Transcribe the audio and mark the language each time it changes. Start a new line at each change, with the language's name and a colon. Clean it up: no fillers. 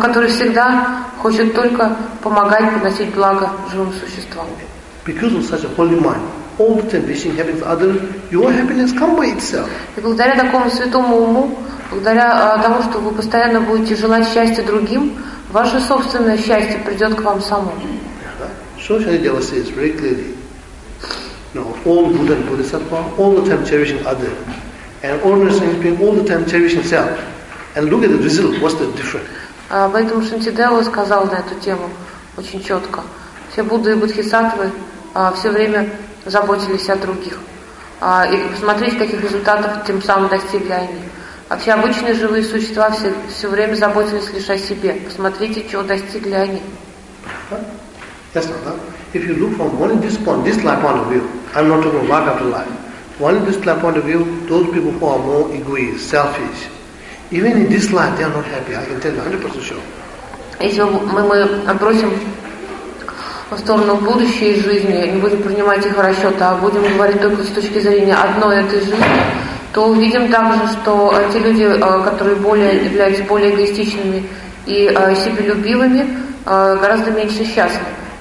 Russian: Который всегда хочет только помогать, приносить благо живым существам.
English: Because of such a holy mind, all the time wishing happiness for others, your happiness comes by itself.
Russian: И благодаря такому святому уму, благодаря тому, что вы постоянно будете желать счастья другим, ваше собственное счастье придет к вам самому.
English: So Shantideva says very clearly, you know, all Buddha and Bodhisattva, all the time cherishing others, and ordinary sentient being all the time cherish himself. And look at the result, what's the difference?
Russian: Поэтому Шантидева сказал на эту тему очень четко. Все Будды и Бодхисаттвы все время заботились о других. и посмотреть, каких результатов тем самым достигли они. А все обычные живые существа все время заботились лишь о себе. Посмотрите, чего достигли они.
English: Yes, Mother. If you look from only this life point of view, I'm not talking about after life, only this life point of view, those people who are more egoist, selfish, even in this life, they are not happy. I can tell you 100% sure.
Russian: Если мы отбросим в сторону будущей жизни, не будем принимать их в расчет, а будем говорить только с точки зрения одной этой жизни, то увидим также, что те люди, которые являются более эгоистичными и себелюбивыми, гораздо меньше счастливы.